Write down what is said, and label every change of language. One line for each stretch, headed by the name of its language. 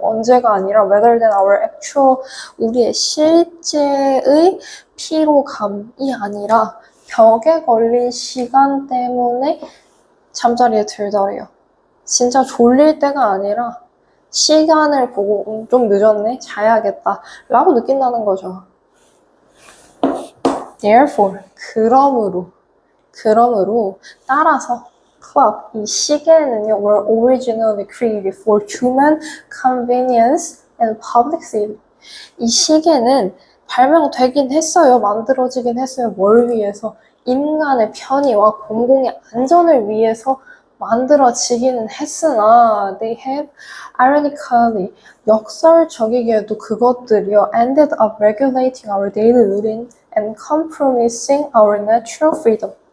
Korean: 언제가 아니라
English: rather than our actual,
Korean: 우리의 실제의 피로감이 아니라 벽에 걸린 시간 때문에 잠자리에 들더래요. 진짜 졸릴 때가 아니라 시간을 보고 좀 늦었네? 자야겠다 라고 느낀다는 거죠.
English: Therefore,
Korean: 그러므로 따라서
English: clock,
Korean: 이 시계는요
English: were originally created for human convenience and public safety.
Korean: 이 시계는 발명되긴 했어요. 만들어지긴 했어요. 뭘 위해서? 인간의 편의와 공공의 안전을 위해서 만들어지기는 했으나
English: they have ironically
Korean: 역설적이게도 그것들이요
English: ended up regulating our daily routine and compromising our natural freedom.